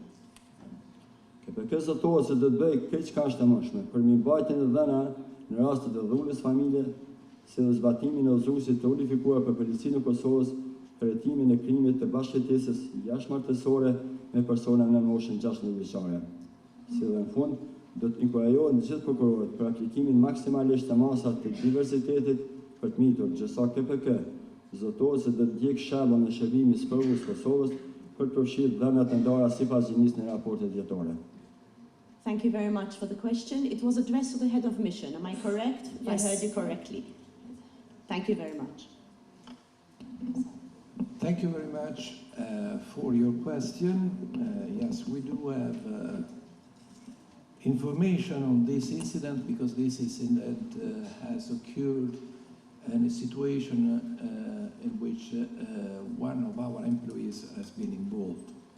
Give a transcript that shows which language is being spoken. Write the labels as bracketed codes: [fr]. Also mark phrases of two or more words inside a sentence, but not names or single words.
[sq] KPK zëtohet se do të bëjë këtë çka është e mundshme për mirëmbajtjen e dhëna në rastet e dhullës familje, si dhe zbatimin e udhëzuesit të unifikuar për policinë e Kosovës për hetimin e krimit të bashkëjetesës jashtëmartësore me persona në moshën 16 vjeçare. Si dhe në fund, do të inkurajohen gjithë prokurorët për aplikimin maksimalisht të masat të diversitetit për të mitur, gjësa KPK zotohet se do të ndjek shembull në shërbimin e sprovës Kosovës për të përfshirë dhënat e ndara sipas gjinisë në raportet vjetore. [en] Thank you very much for the question. It was addressed to the head of mission. Am I correct? Yes. I heard you correctly. Thank you very much. Thank you very much for your question. Yes, we do have information on this incident because this incident has occurred in a situation in which one of our employees has been involved.